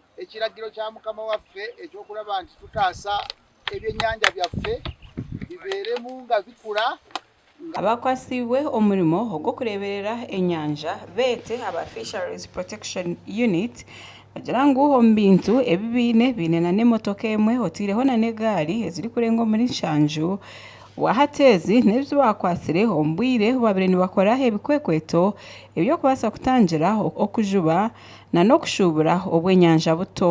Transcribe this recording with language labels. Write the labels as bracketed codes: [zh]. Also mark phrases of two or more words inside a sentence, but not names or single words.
[lg] ekiragiro kya mukama waffe ekyokulaba nti tutaasa ebyennyanja byaffe bibeeremu nga bikula. [nyn] Abakwasibwe omulimo ogw'okureberera ennyanja beete aba Fisheries Protection Unit bagira ngu omu bintu ebibiine biine na n'emmotoka emwe otiireho na n'egaari eziri kurenga omuri 7 wahateezi n'ebi bakwasire omu bwire babaire nibakora ebikwekweto eby'okubaasa kutangira okujuba na n'okushuubura obw'ennyanja buto.